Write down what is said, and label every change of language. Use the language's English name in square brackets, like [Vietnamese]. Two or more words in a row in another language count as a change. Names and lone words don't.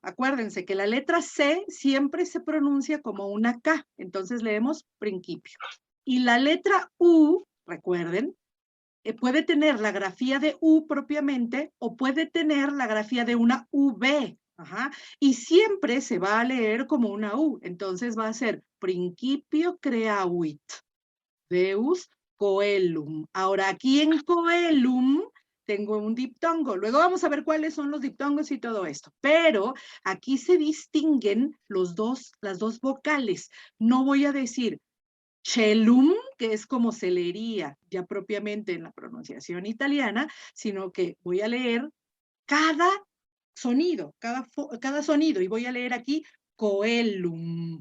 [Spanish] Acuérdense que la letra C siempre se pronuncia como una K, entonces leemos principio. Y la letra U, recuerden, puede tener la grafía de U propiamente o puede tener la grafía de una V. Ajá. Y siempre se va a leer como una U. Entonces va a ser [Latin] principio creavit Deus coelum. [Spanish] Ahora aquí en coelum tengo un diptongo. Luego vamos a ver cuáles son los diptongos y todo esto. Pero aquí se distinguen las dos vocales. No voy a decir celum, que es como se leería ya propiamente en la pronunciación italiana, sino que voy a leer cada sonido, cada sonido, y voy a leer aquí coelum.